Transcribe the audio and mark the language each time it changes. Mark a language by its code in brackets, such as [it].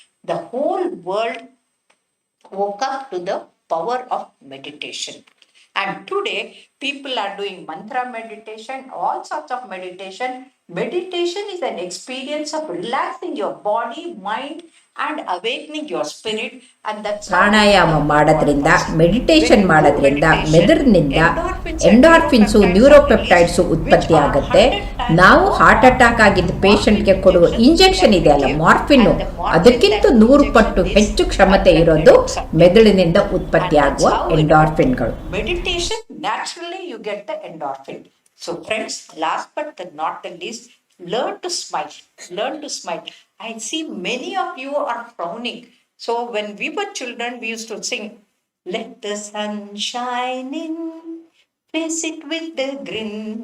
[en] The whole world woke up to the power of meditation. And today, people are doing mantra meditation, all sorts of meditation. Meditation is an experience of relaxing your body, mind, and awakening your spirit. And that's [kn] ಪ್ರಾಣಾಯಾಮ ಮಾಡೋದ್ರಿಂದ meditation ಮಾಡೋದ್ರಿಂದ ಮೆದುಳಿನಿಂದ ಎಂಡಾರ್ಫಿನ್ಸು ನ್ಯೂರೋಪೆಪ್ಟೈಡ್ಸು ಉತ್ಪತ್ತಿ ಆಗುತ್ತೆ. ನಾವು heart attack ಆಗಿದ್ದ ಪೇಷಂಟ್ಗೆ ಕೊಡುವ injection ಇದೆ ಅಲ್ಲ ಮಾರ್ಫಿನ್ನು, ಅದಕ್ಕಿಂತ 100 ಪಟ್ಟು ಹೆಚ್ಚು ಕ್ಷಮತೆ ಇರೋದು ಮೆದುಳಿನಿಂದ ಉತ್ಪತ್ತಿಯಾಗುವ ಎಂಡಾರ್ಫಿನ್ಗಳು. [en] Meditation, naturally you get the endorphin. So friends, last but not the least, learn to smile. Learn to smile. I see many of you are frowning. So when we were children, we used to sing, "Let the sun shine in, face it with a grin.